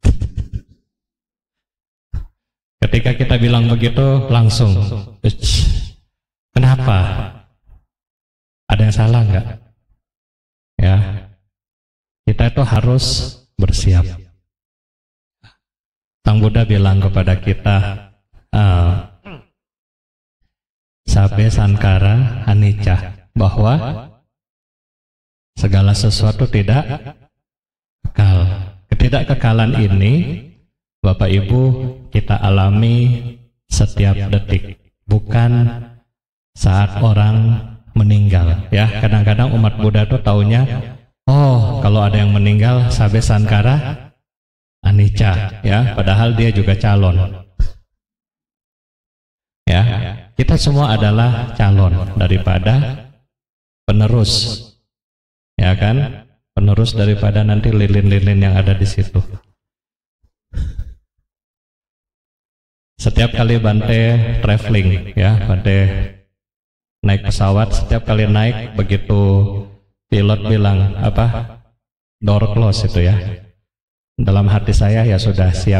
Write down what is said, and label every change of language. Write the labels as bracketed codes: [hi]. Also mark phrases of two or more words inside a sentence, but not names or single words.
[id] Ketika kita bilang begitu langsung, kenapa? Ada yang salah nggak? Ya, kita itu harus bersiap. Sang Buddha bilang kepada kita, [pi] Sabe sankara anicca, [id] bahwa segala sesuatu tidak kekal. Ketidakkekalan ini, Bapak Ibu, kita alami setiap detik, bukan saat orang meninggal. Ya, kadang-kadang umat Buddha tuh taunya, oh, kalau ada yang meninggal [pi] sabe sankara anicca, [id] ya, padahal dia juga calon. Ya, kita semua adalah calon daripada penerus, ya kan? Penerus daripada nanti lilin-lilin yang ada di situ. Setiap kali Bante traveling, ya, Bante naik pesawat, setiap kali naik begitu pilot bilang apa, [en] door close [id] itu ya, dalam hati saya ya sudah siap.